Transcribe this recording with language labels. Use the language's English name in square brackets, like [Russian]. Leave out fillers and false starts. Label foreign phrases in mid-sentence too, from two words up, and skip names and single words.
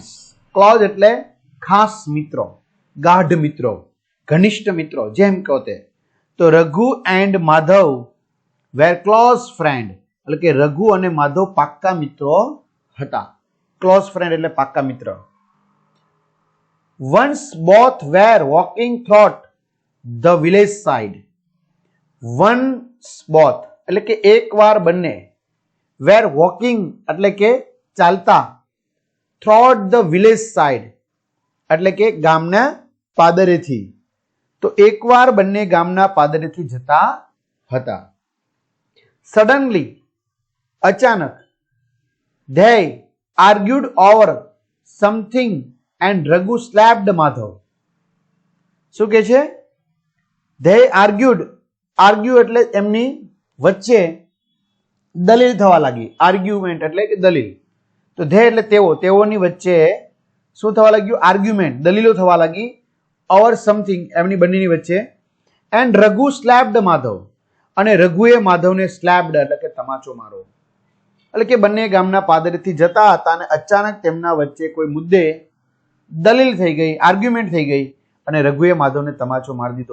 [Gujarati] ક્લોઝ એટલે ખાસ મિત્રો, ગાઢ મિત્રો, ઘનિષ્ઠ મિત્રો, જેમ કહો તે. તો [English] Raghu and Madhav were close friend [Gujarati] એટલે કે રઘુ અને માધવ પાક્કા મિત્રો હતા. [English] close friend [Gujarati] એટલે પાક્કા મિત્ર. [English] Once both were walking through the village side. Once both [Gujarati] એટલે કે એકવાર બંને. [English] Were walking [Gujarati] એટલે કે ચાલતા. [English] Through the village side [Gujarati] એટલે કે ગામના પાદરેથી. તો એકવાર બંને ગામના પાદરેથી જતા હતા. [English] Suddenly અચાનક they argued over something and Raghu slapped Madhav. [Gujarati] શું કે છે? [English] They argued, argue [Gujarati] એટલે એમની વચ્ચે દલીલ થવા લાગી. આર્ગ્યુમેન્ટ એટલે કે દલીલ. તો they એટલે તેઓ, તેઓની વચ્ચે શું થવા લાગ્યું? આર્ગ્યુમેન્ટ, દલીલો થવા લાગી. [English] over something [Gujarati] એમની બંનેની વચ્ચે. [English] and Raghu slapped Madhav [Gujarati] અને રઘુએ માધવને સ્લેપ્ડ એટલે કે તમાચો મારો. એટલે કે બંને ગામના પાદરેથી જતા હતા અને અચાનક તેમના વચ્ચે કોઈ મુદ્દે દલીલ થઈ ગઈ, આર્ગ્યુમેન્ટ થઈ ગઈ અને રઘુએ માધવને તમાચો મારી દીધો.